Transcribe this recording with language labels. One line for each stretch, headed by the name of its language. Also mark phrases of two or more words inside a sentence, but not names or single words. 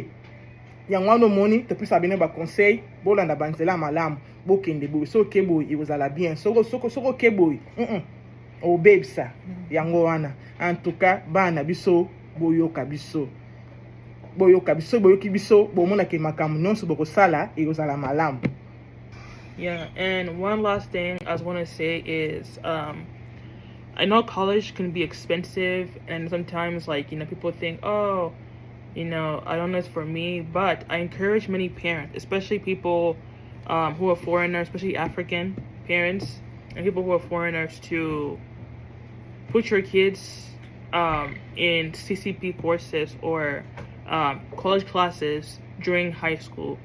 Lingala: Yango wana omoni topesa bino ba conseil bolanda banzela malamu bokende boye soki boye ekozala bien soko ke boye obebisa yango wana.
French: En tout cas
Lingala: bana biso boyoka biso boyoki biso bomona ke makambo nyonso bokosala ekozala malamu.
English: Yeah, and one last thing I want to say is I know college can be expensive, and sometimes people think, oh, I don't know it's for me, but I encourage many parents, especially people who are foreigners, especially African parents and people who are foreigners, to put your kids in CCP courses or college classes during high school.